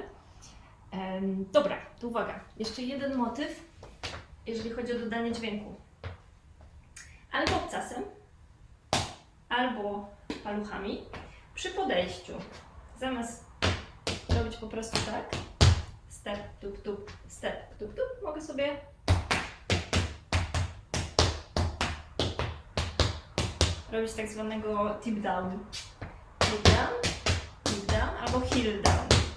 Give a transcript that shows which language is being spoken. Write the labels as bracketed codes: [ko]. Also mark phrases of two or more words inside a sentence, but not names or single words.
[pl] Dobra, to uwaga, jeszcze jeden motyw, jeżeli chodzi o dodanie dźwięku. Albo obcasem, albo paluchami. Przy podejściu, zamiast robić po prostu tak, step, tup, tup, step, tup, tup, mogę sobie robić tak zwanego [en] tip down. Tip down albo heel down.